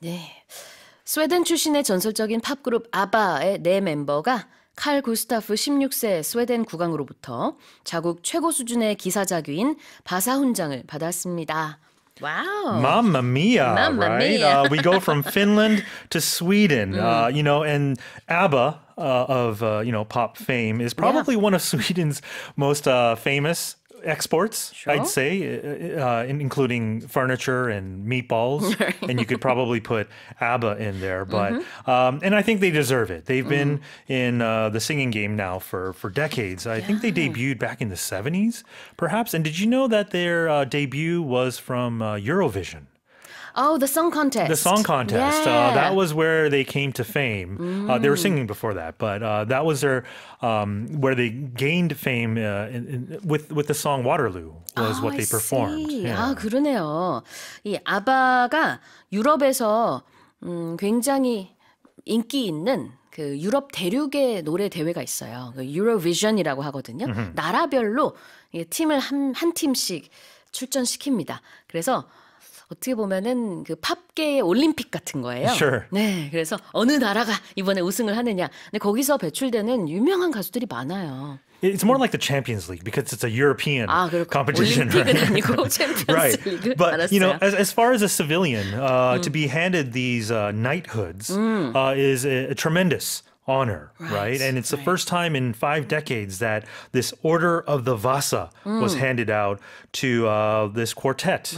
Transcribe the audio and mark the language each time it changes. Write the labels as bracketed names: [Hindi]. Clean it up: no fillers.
[Korean] 네, 스웨덴 출신의 전설적인 팝그룹 아바의 4멤버가 칼 구스타프 16세 스웨덴 국왕으로부터 자국 최고 수준의 기사자귀인 바사훈장을 받았습니다. [English] Wow. Mamma mia, Mamma right? mia. We go from Finland to Sweden, you know, and ABBA of, you know, pop fame is probably one of Sweden's most famous exports, I'd say, including furniture and meatballs. And you could probably put ABBA in there. But and I think they deserve it. They've been in the singing game now for decades. I think they debuted back in the 70s, perhaps. And did you know that their debut was from Eurovision? Oh, the song contest. The song contest. Yeah. That was where they came to fame. They were singing before that, but that was their where they gained fame with the song Waterloo was what they performed. [Korean] 아, 그러네요. 이 아바가 유럽에서 굉장히 인기 있는 그 유럽 대륙의 노래 대회가 있어요. 그 유로비전이라고 하거든요. 나라별로 팀을 한 팀씩 출전시킵니다. 그래서 어떻게 보면은 그 팝계의 올림픽 같은 거예요. [English] Sure. [Korean] 네, 그래서 어느 나라가 이번에 우승을 하느냐. 근데 거기서 배출되는 유명한 가수들이 많아요. [English] It's more like the Champions League because it's a European [Korean] 아, 그렇고 [English] competition, [Korean] 올림픽은 [English] right? [Korean] 아니고 챔피언스 [English] Right. [Korean] 리그. [English] But, you know, [Korean] 알았어요. [English] as far as a civilian, to be handed these knighthoods is a tremendous honor, right? And it's the first time in 5 decades that this Order of the Vasa was handed out to this quartet,